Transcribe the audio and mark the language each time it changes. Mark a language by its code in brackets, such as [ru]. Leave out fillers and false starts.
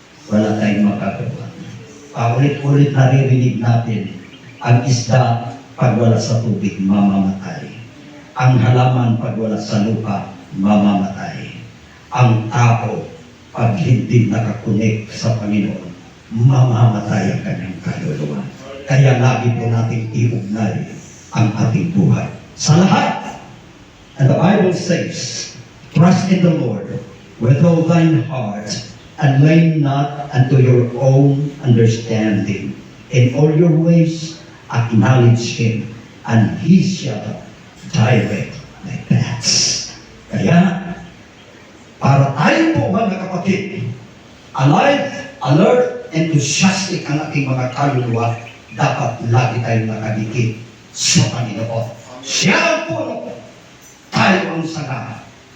[tl] Wala tayong makagawa. Paulit-ulit naririnig natin, ang isda pag wala sa tubig, mamamatay. Ang halaman pag wala sa lupa, mamamatay. Ang tao, pag hindi nakakunik sa Panginoon, mamamatay ang kanyang kaluluwa. Kaya lagi po nating iugnay ang ating buhay. Sa lahat, [en] and the Bible says, trust in the Lord with all thine heart, and lean not unto your own understanding. In all your ways, acknowledge Him, and He shall direct thy paths. [tl] Kaya, para tayo po mga kapatid, [en] alive, alert, enthusiastic [tl] ang ating mga kaluluwa, dapat lagi tayong nakadikit sa Panginoon. Siya ang puno, tayo ang sanga.